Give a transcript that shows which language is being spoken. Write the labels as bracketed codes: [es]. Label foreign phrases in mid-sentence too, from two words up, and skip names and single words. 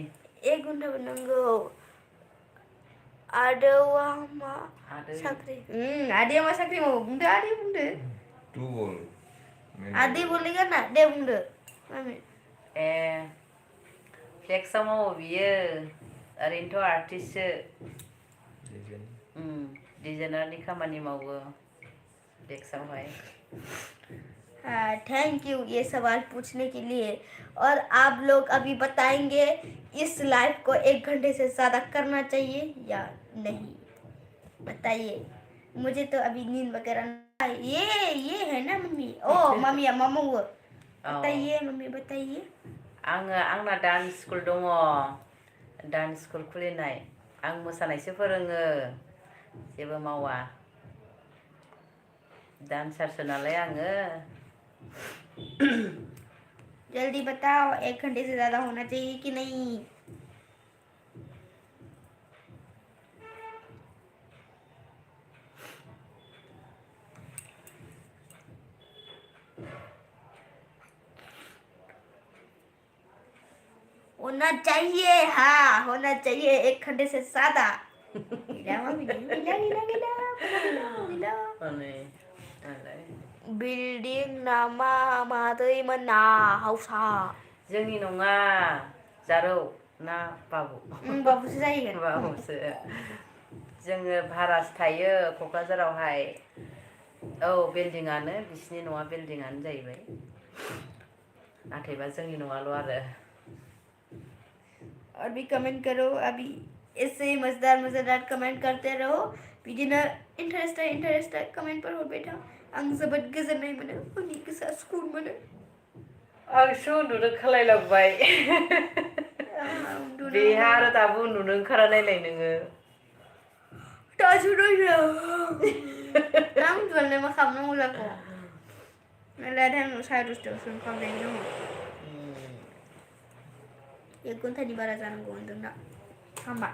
[brx] 1 घन्टाबो नांगौ आदैया मा साख्रि आदैया मा साख्रि मावो बुंदो आदै बुंदो टुबल आदि [hi] बोलेगा ना [brx] दे बुंदो मामि ए फ्लेक्सआव मावो बियो ओरैनोथ' आर्टिस्टसो डिजाइनारनि खामानि मावो फ्लेक्सआवहाय [hi] थैंक यू ये सवाल पूछने के लिए और आप लोग अभी बताएंगे इस लाइव को 1 घंटे से ज़्यादा करना चाहिए या नहीं बताइए मुझे तो अभी नींद वगैरह ये है ना मम्मी ओ मम्मी या मामा वो बताइए मम्मी बताइए [brx] आंना [en] dance school [brx] दङ [en] dance school [brx] खुलिनाय आं मोसानायसो फोरोङो जेबो मावा डान्सारसो नालाय आङो [hi] जल्दी बताओ 1 घंटे से ज़्यादा होना चाहिए कि नहीं होना चाहिए हाँ होना चाहिए 1 घंटे से ज़्यादा गिला मम्मी गिला गिला गिला गिला [brx] माने नालाय बिल्डिं नामा मादैमोन ना हाउसा जोंनि नङा जारौ ना बाबु बाबुसो जाहैगोन बाबुसो जोङो भारासो थायो क'क्राझारावहाय औ बिल्डिंआनो बिसिनि न'आ बिल्डिंआनो जाहैबाय नाथायबा जोंनि नङाल' आरो [hi] और भी कमेंट करो अभी ऐसे ही मजेदार कमेंट करते रहो बिदिनो इंटरेस्ट कमेंट पर हो बेटा [brx] आं जोबोद गोजोननाय मोनो उननि गोसोआ सुकुन मोनो आंसो उन्दुनो खालायलांबाय बेहा आरो दाबो उन्दुनो ओंखारा नायलाय नोङो दासो दसे आं उन्दुनानै मा खालामनांगौ जाखो मेरला टाइम 10:30 ओंखाम जायो दङ 1 घन्टानि बारा जानांगौ होनदोंना हामा